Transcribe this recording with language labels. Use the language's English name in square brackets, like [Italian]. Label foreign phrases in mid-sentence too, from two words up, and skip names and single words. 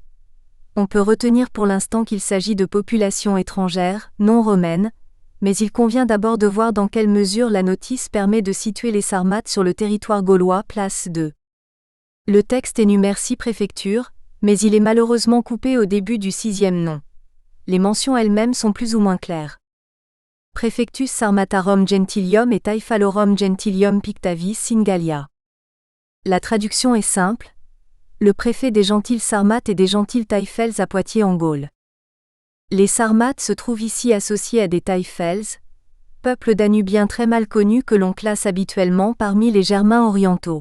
[French] On peut retenir pour l'instant qu'il s'agit de populations étrangères, non romaines, mais il convient d'abord de voir dans quelle mesure la notice permet de situer les Sarmates sur le territoire gaulois, place 2. Le texte énumère 6 préfectures, mais il est malheureusement coupé au début du 6e nom. Les mentions elles-mêmes sont plus ou moins claires. [Latin] Praefectus Sarmatarum Gentilium et Taifalorum Gentilium Pictavis in Gallia. [French] La traduction est simple. Le préfet des gentiles Sarmates et des gentiles Taifels à Poitiers en Gaule. Les Sarmates se trouvent ici associés à des Taifels, peuple danubien très mal connu que l'on classe habituellement parmi les Germains orientaux.